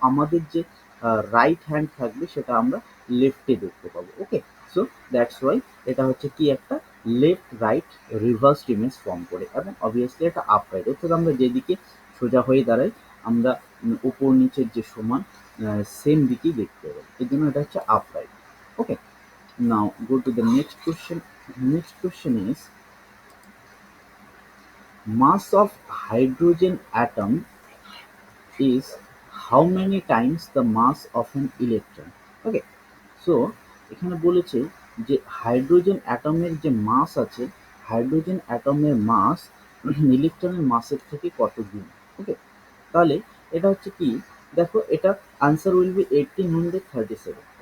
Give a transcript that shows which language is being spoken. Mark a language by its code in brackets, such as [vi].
[bn] আমাদের যে right hand থাকবে সেটা আমরা লেফটে দেখতে পাবো। ওকে, [en] so that's why [bn] এটা হচ্ছে কি? একটা left right reversed image form করে, এবং অবভিয়াসলি এটা আপরাইট, অর্থাৎ আমরা যেদিকে সোজা হয়ে দাঁড়াই আমরা উপর নিচের যে সমান সেম দিকেই দেখতে পাবো, এর জন্য এটা হচ্ছে upright. [en] Okay, now go to the next question. Next question is mass of hydrogen atom is how many times the mass of an electron? [bn] Okay, so এখানে বলেছে যে হাইড্রোজেন অ্যাটমের যে মাস আছে, হাইড্রোজেন অ্যাটমের মাস ইলেকট্রনের মাসের থেকে কত গুণ। ওকে, তাহলে এটা হচ্ছে কি, দেখো এটা [en] answer will be [bn] 1837।